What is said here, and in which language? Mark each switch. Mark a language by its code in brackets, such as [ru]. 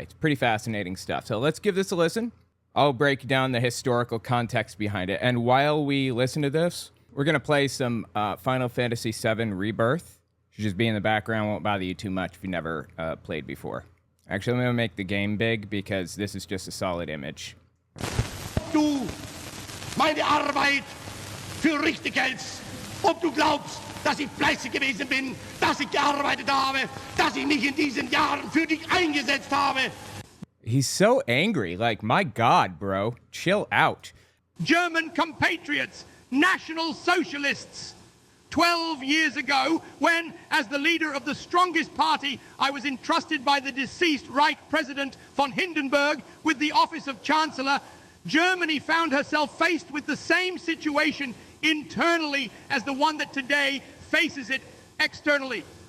[en] It's pretty fascinating stuff. So let's give this a listen. I'll break down the historical context behind it. And while we listen to this, we're going to play some Final Fantasy VII Rebirth. Should just be in the background. Won't bother you too much if you never played before. Actually, I'm going to make the game big because this is just a solid image. [de] Du meine Arbeit für richtig hältst, ob du glaubst, dass ich fleißig gewesen bin, dass ich gearbeitet habe, dass ich mich in diesen Jahren für dich eingesetzt habe. [en] He's so angry. Like, my God, bro. Chill out. German compatriots, National Socialists. 12 years ago, when, as the leader of the strongest party, I was entrusted by the deceased Reich President von Hindenburg with the office of Chancellor, Germany found herself faced with the same situation internally as the one that today faces it externally.